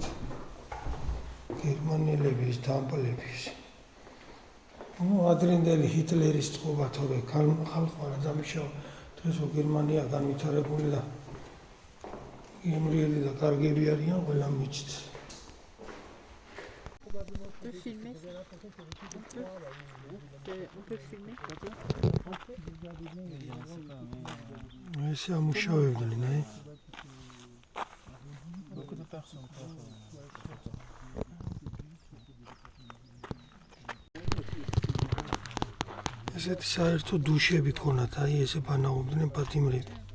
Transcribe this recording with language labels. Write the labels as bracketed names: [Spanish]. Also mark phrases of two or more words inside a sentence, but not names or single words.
[Georgian] გერმანელების დამპლების. ადრინდელი ჰიტლერის წყობა თორე ხალხმა რა დამიშავა. დღეს გერმანია განვითარებული და გემრიელი და კარგები არიან, ყველა მიჩნევს. [French] On peut filmer. On peut filmer. [Georgian] ესე ამუშავებდნენ, აი. ესეთი საერთო დუშები ქონათ, აი ესე ბანაობდნენ პატიმრები.